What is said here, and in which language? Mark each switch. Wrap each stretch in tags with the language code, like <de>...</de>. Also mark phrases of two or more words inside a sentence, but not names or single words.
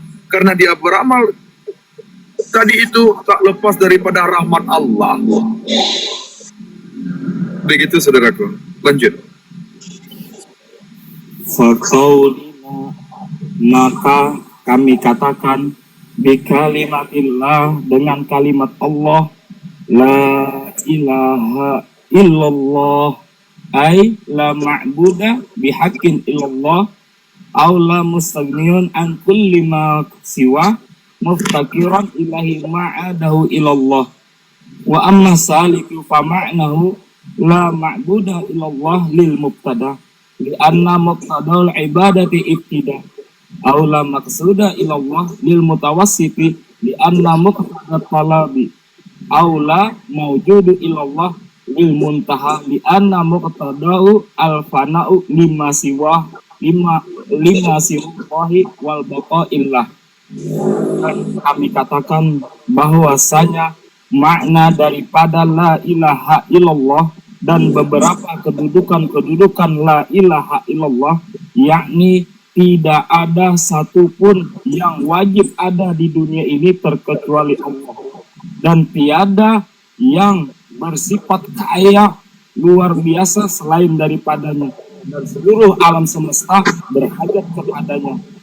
<id>Karena dia beramal tadi itu tak lepas daripada rahmat Allah. Begitu saudaraku. Lanjut. Faqaulina, maka kami katakan bikalimatillah, dengan kalimat Allah,</id> <ar>لا إله إلا الله، أي لا معبود بحق إلا الله، أو لا مستغن عن كل ما سوى مفتقرا إليه ما عداه إلا الله. وأما السالك فمعناه لا معبود إلا الله للمبتدي لأن مقتضى العبادة ابتداء، أو لا مقصود إلا الله للمتوسط لأن مقتضى الطلب، أو لا موجود إلا الله للمنتهي لأن مقتضاه الفناء لما سوى لما سواه والبقاء لله.</ar> <id>Dan kami katakan bahwasanya makna daripada</id> <ar>لا إله إلا الله</ar> <id>dan beberapa kedudukan</id> <ar>لا إله إلا الله,</ar> <id>yakni tidak ada satupun yang wajib ada di dunia ini terkecuali Allah, dan tiada yang bersifat kaya luar biasa selain daripadanya, dan seluruh alam semesta berhajat kepadanya.</id>